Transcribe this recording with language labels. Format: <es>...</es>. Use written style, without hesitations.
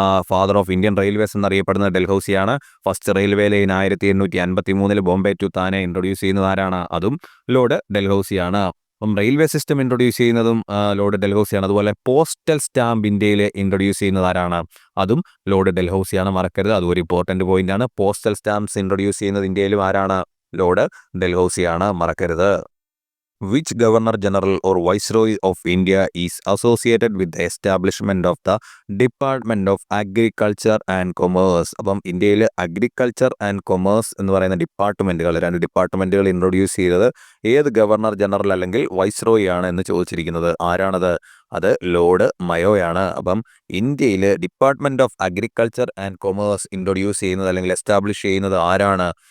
<ml>Father of Indian railways എന്നറിയപ്പെടുന്നത് ഡൽഹൌസിയാണ്. First railway line 1853 Bombay to Thane introduce ചെയ്യുന്നത് ആരാണ്? അതും ലോർഡ് ഡൽഹൌസിയാണ്. അപ്പം റെയിൽവേ സിസ്റ്റം ഇൻട്രൊഡ്യൂസ് ചെയ്യുന്നതും ലോർഡ് ഡൽഹൌസിയാണ്. അതുപോലെ പോസ്റ്റൽ സ്റ്റാമ്പ് ഇന്ത്യയിൽ ഇൻട്രൊഡ്യൂസ് ചെയ്യുന്നത് ആരാണ്? അതും ലോർഡ് ഡൽഹൌസിയാണ്. മറക്കരുത്, അതും ഒരു ഇമ്പോർട്ടൻറ്റ് പോയിന്റ് ആണ്. പോസ്റ്റൽ സ്റ്റാമ്പ്സ് ഇൻട്രൊഡ്യൂസ് ചെയ്യുന്നത് ഇന്ത്യയിലും ആരാണ്? ലോർഡ് ഡൽഹൌസിയാണ്. മറക്കരുത്.</ml> <en>Which Governor General or Viceroy of India is associated with the establishment of the Department of Agriculture and Commerce?</en> <ml>അപ്പം ഇന്ത്യയിൽ അഗ്രികൾച്ചർ ആൻഡ് കൊമേഴ്സ് എന്ന് പറയുന്ന രണ്ട് ഡിപ്പാർട്ട്മെൻറ്റുകൾ ഇൻട്രൊഡ്യൂസ് ചെയ്തത് ഏത് ഗവർണർ ജനറൽ അല്ലെങ്കിൽ വൈസ്രോയി ആണ് എന്ന് ചോദിച്ചിരിക്കുന്നത്. ആരാണത്? അത് ലോർഡ് മയോയാണ്. അപ്പം ഇന്ത്യയിൽ department of agriculture and commerce introduce ചെയ്യുന്നത് അല്ലെങ്കിൽ എസ്റ്റാബ്ലിഷ് ചെയ്യുന്നത് ആരാണ്?</ml>